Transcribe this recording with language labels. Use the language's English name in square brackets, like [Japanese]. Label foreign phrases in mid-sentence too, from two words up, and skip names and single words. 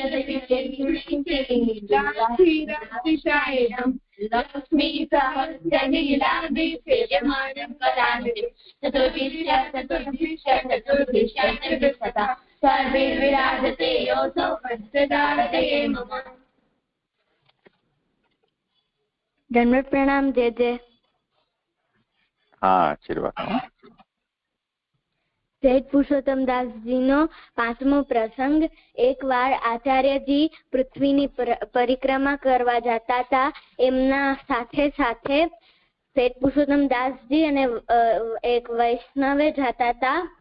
[Sanskrit] लक्ष्मीसहस्रलीलादिसेव्यमानं कलानिधिं चतुर्भिश्च सर्वे विराजते योऽसौ वज्रदारते मम। [Hindi] दंडवत प्रणाम जय जय। हाँ आशीर्वाद। [Gujarati] શેઠ પુરુષોત્તમદાસજીનો 5મો પ્રસંગ. એકવાર આચાર્યજી પૃથ્વીની પરિક્રમા કરવા જતા હતા. એમના સાથે સાથે શેઠ પુરુષોત્તમદાસજી અને એક વૈષ્ણવે જતા હતા.